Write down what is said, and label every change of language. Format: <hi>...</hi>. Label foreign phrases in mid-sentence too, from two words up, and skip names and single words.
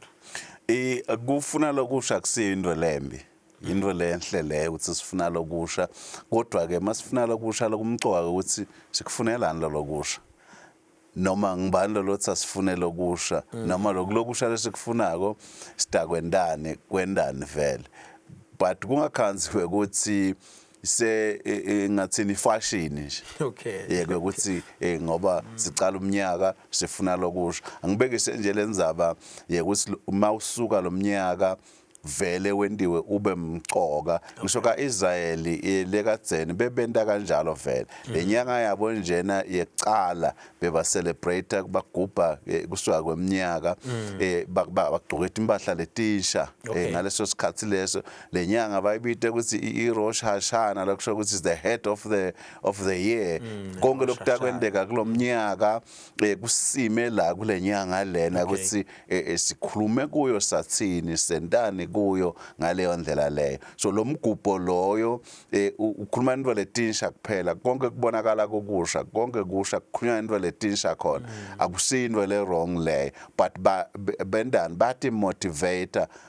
<ss>kufuna lokusha kusindo lembi into lenhle le ukuthi sifuna lokusha kodwa ke masifuna lokusha lokumcoka ukuthi sikufunelani lokusha noma ngibani lothi asifune lokusha noma lokusha lesikufunako sidakwendane kwendane vele but kungakhanziwe ukuthi ngathini fashion nje okay yeke ukuthi ngoba sicala umnyaka sifuna lokusha angibekise nje lenzaba yekuthi uma usuka lo mnyaka vele wendiwe ube mcoka ngisho kaIsraeli lekadzeni bebenta kanjalo vele lenyanga yabo njena yecala beba celebrate kubagubha kusuka kweminyaka bagqoketha impahla letisha ngaleso sikhathi leso lenyanga bayibite ukuthi iRosh Hashanah lokusho ukuthi</ss> <en>is the head of the year</en> <ss>konke lokutakwendeka kulomnyaka kusime la kulenyanga lena ukuthi sikhulume kuyo sathini sentani kuyo ngaleyo ndlela leyo so lo mgubho loyo ukhuluma into letinsha kuphela konke kubonakala kokusha konke kusha kukhulunywa into letinsha khona akusindwe le wrong leyo but bendani bathi motivator</ss>